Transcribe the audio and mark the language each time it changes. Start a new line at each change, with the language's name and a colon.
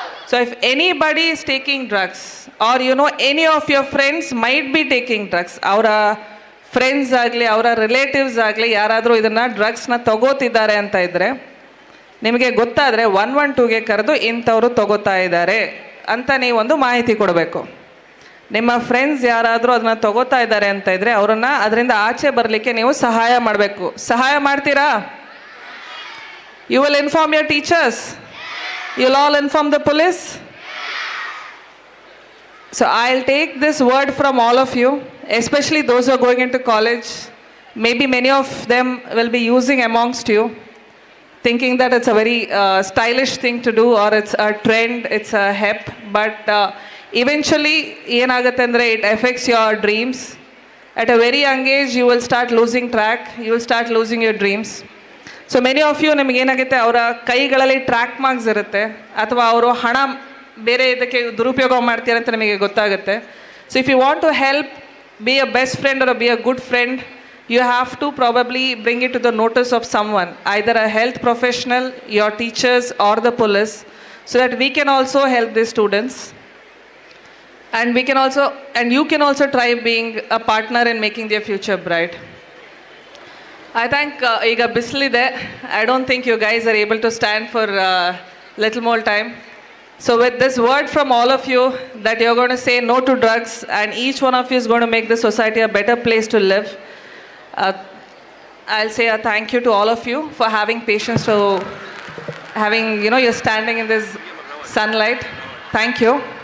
English: So if anybody is taking drugs,
Kannada: or you know any of your friends might be taking drugs, ಅವರ friends ಆಗಲಿ ಅವರ relatives ಆಗಲಿ ಯಾರಾದರೂ ಇದನ್ನು ಡ್ರಗ್ಸ್ನ ತಗೋತಿದ್ದಾರೆ ಅಂತ ಇದ್ದರೆ ನಿಮಗೆ ಗೊತ್ತಾದರೆ 112ಗೆ ಕರೆದು ಇಂಥವರು ತಗೋತಾ ಇದ್ದಾರೆ ಅಂತ ನೀವೊಂದು ಮಾಹಿತಿ ಕೊಡಬೇಕು. ನಿಮ್ಮ ಫ್ರೆಂಡ್ಸ್ ಯಾರಾದರೂ ಅದನ್ನು ತಗೋತಾ ಇದ್ದಾರೆ ಅಂತ ಇದ್ದರೆ ಅವರನ್ನು ಅದರಿಂದ ಆಚೆ ಬರಲಿಕ್ಕೆ ನೀವು ಸಹಾಯ ಮಾಡಬೇಕು. ಸಹಾಯ ಮಾಡ್ತೀರಾ?
English: You will inform your teachers, you will all inform the police. So I'll take this word from all of you, especially those who are going into college. Maybe many of them will be using amongst you, thinking that it's a very stylish thing to do, or it's a trend, it's a hep. But eventually,
Kannada: ಏನಾಗುತ್ತೆ ಅಂದರೆ
English: it affects your dreams. At a very young age, you will start losing track, you will start losing your dreams. So many of you,
Kannada: ನಿಮಗೆ ಏನಾಗುತ್ತೆ, ಅವರ ಕೈಗಳಲ್ಲಿ track marks ಇರುತ್ತೆ, ಅಥವಾ ಅವರು ಹಣ ಬೇರೆ ಇದಕ್ಕೆ ದುರುಪಯೋಗ ಮಾಡ್ತೀರಂತ ನಿಮಗೆ ಗೊತ್ತಾಗುತ್ತೆ.
English: So if you want to help be a best friend or be a good friend, you have to probably bring it to the notice of someone, either a health professional, your teachers, or the police, so that we can also help the students. And you can also try being a partner in making their future bright. I think
Kannada: ಈಗ ಬಿಸಿಲಿದೆ.
English: I don't think you guys are able to stand for little more time. So with this word from all of you that you're going to say no to drugs and each one of you is going to make the society a better place to live, I'll say a thank you to all of you for having patience, to having, you're standing in this sunlight. Thank you.